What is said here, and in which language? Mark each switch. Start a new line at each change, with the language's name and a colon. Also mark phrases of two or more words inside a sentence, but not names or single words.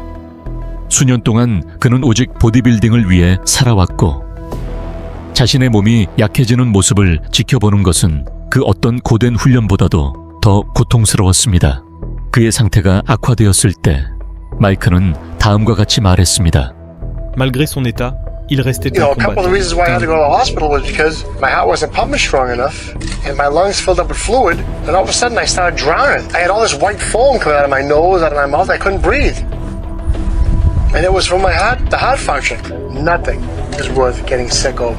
Korean: 수년 동안 그는 오직 보디빌딩을 위해 살아왔고 자신의 몸이 약해지는 모습을 지켜보는 것은 그 어떤 고된 훈련보다도 더 고통스러웠습니다. 그의 상태가 악화되었을 때 마이크는 다음과 같이 말했습니다.
French: Malgré son état, il restait
English: A
French: un
English: couple of the
French: combattant.
English: reasons why I had to go to the hospital was because my heart wasn't pumping strong enough, and my lungs filled up with fluid, and all of a sudden I started drowning. I had all this white foam coming out of my nose, out of my mouth. I couldn't breathe. And it was from my heart, the heart function. Nothing is worth getting sick over.